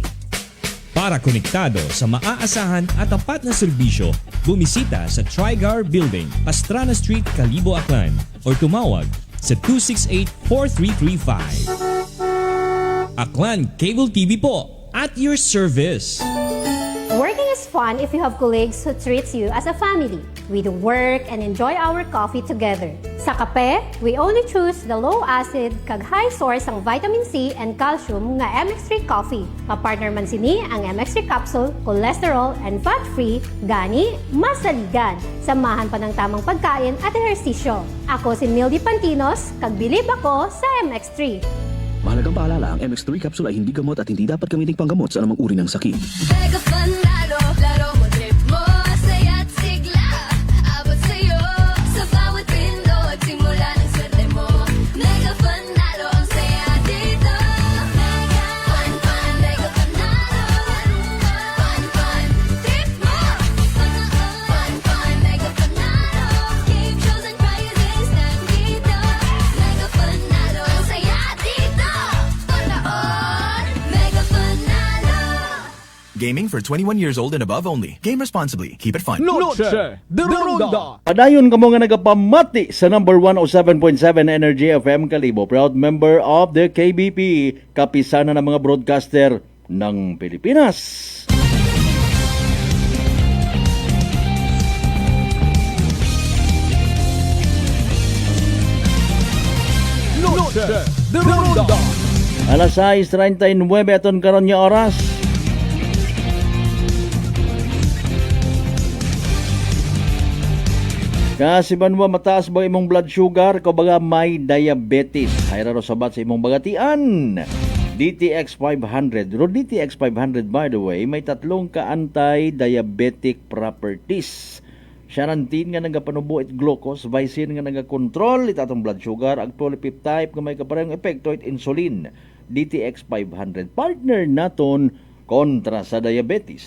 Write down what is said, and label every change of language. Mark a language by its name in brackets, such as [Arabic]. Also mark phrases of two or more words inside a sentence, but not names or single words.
[Filipino] Para konektado sa maaasahan at tapat na serbisyo, bumisita sa Trigar Building, Pastrana Street, Kalibo, Aklan or tumawag sa 268-4335. Aklan Cable TV po, [English] at your service. Working is fun if you have colleagues who treats you as a family. We do work and enjoy our coffee together. [Hiligaynon] Sa kape, [English] we only choose the low-acid kag high source ang vitamin C and calcium nga MX3 coffee. [Hiligaynon] Mapartner man sini ang MX3 capsule, [English] cholesterol and fat-free, [Hiligaynon] gani, masaligan. [Filipino] Samahan pa ng tamang pagkain at ehersisyo. Ako si Mildy Pantinos, kag bilib ako sa MX3. Mahalagang paalala, ang MX3 capsule ay hindi gamot at hindi dapat gamitin panggamot sa anumang uri ng sakit. [English] Mega fun [Filipino] lalo, laro mo, trip mo, saya't sigla. Abot sa'yo, sa bawat pindot, simula ng swerte mo. [English] Mega fun [Filipino] lalo, ang saya dito. [English] Mega fun, fun, mega fun lalo. Fun, fun, trip mo. Fun, fun, mega fun lalo. Game shows and prizes nandito. Mega fun [Filipino] lalo, ang saya dito. [English] Mega fun lalo. Gaming for 21 years old and above only. Game responsibly. Keep it fun. [Spanish] Noche de Ronda. [Hiligaynon] Padayon kamo nga nagapamati sa number 107.7 Energy FM Kalibo. [English] Proud member of the KBP, kapisanan ng mga broadcaster ng Pilipinas. [Spanish] Noche de Ronda. [Hiligaynon] Alas 6:39 aton karon nga oras. [Aklanon] Kasi banwa mataas ba imong [English] blood sugar, [Aklanon] kabaga may diabetes. Hayra ro sabat sa imong bagatian. DTX 500. Ro DTX 500 [English] by the way, [Aklanon] may tatlong ka anti-diabetic properties. Xanantin nga nagapanubo it glucose, vicin nga nagakontrol it atong [English] blood sugar, [Aklanon] ag polypeptide nga may kaparehong epekto it insulin. DTX 500 partner naton kontra sa diabetes.